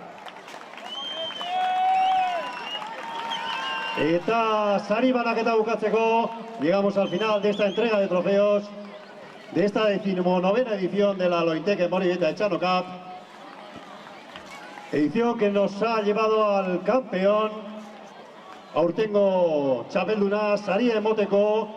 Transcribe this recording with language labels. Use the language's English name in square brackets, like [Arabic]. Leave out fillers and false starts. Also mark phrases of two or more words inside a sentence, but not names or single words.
[Basque] Eta sari banaketa bukatzeko, [Spanish] llegamos al final de esta entrega de trofeos, de esta 19ª edición de la Lointec Amorebieta Etxano Cup, edición que nos ha llevado al campeón, [Basque] aurtengo txapelduna, saria emoteko.